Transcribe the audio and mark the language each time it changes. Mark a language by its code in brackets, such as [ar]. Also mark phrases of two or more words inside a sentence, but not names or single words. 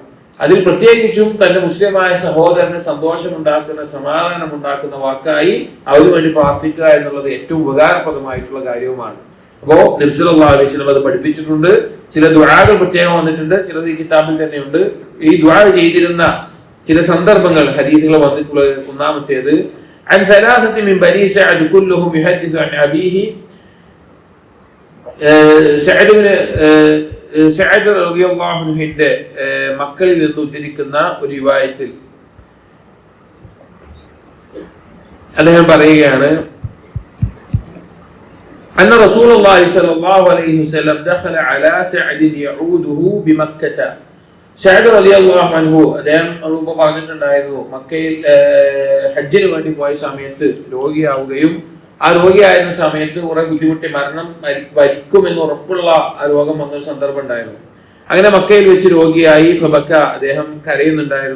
[ml] അതിൽ പ്രത്യേകിച്ചും തന്റെ മുസ്ലിമായ സഹോദരന് സന്തോഷമുണ്ടാക്കുന്ന, സമാധാനമുണ്ടാക്കുന്ന വാക്കായി അവന് വേണ്ടി പ്രാർത്ഥിക്കുക എന്നുള്ളത് ഏറ്റവും ഉപകാരപ്രദമായിട്ടുള്ള കാര്യവുമാണ്. അപ്പോ നബി [ar] صلى الله عليه وسلم [ml] അത് പഠിപ്പിച്ചിട്ടുണ്ട്. ചില ദുആകൾ പ്രത്യേകം വന്നിട്ടുണ്ട്, ചിലത് ഈ കിതാബിൽ തന്നെയുണ്ട്. ഈ ദുആ ചെയ്തിരുന്ന ചില സന്ദർഭങ്ങൾ ഹദീസുകൾ വന്നിട്ടുള്ളത്. ഒന്നാമത്തേത്, [ar] عن ثلاثة من بني سعد كلهم يحدث عن أبيه. [ml] സഅദ് [ar] رضي الله عنه [ml] മക്കളിൽ നിന്ന് ഉദ്ധരിക്കുന്ന ഒരു റിവായത്തിൽ അദ്ദേഹം പറയുകയാണ്, [ar] أن رسول الله صلى الله عليه وسلم دخل على سعد يعوده بمكة. [ml] സഅദ് [ar] رضي الله عنه [ml] അദ്ദേഹം മുമ്പ് പറഞ്ഞിട്ടുണ്ടായിരുന്നു, മക്കയിൽ ഹജ്ജിന് വേണ്ടി പോയ സമയത്ത് രോഗിയാവുകയും ആ രോഗിയായിരുന്ന സമയത്ത് കുറെ ബുദ്ധിമുട്ടി മരിക്കുമെന്ന് ഉറപ്പുള്ള ആ രോഗം വന്നൊരു സന്ദർഭം ഉണ്ടായിരുന്നു. അങ്ങനെ മക്കയിൽ വെച്ച് രോഗിയായി. ഫബക്ക, അദ്ദേഹം കരയുന്നുണ്ടായിരുന്നു.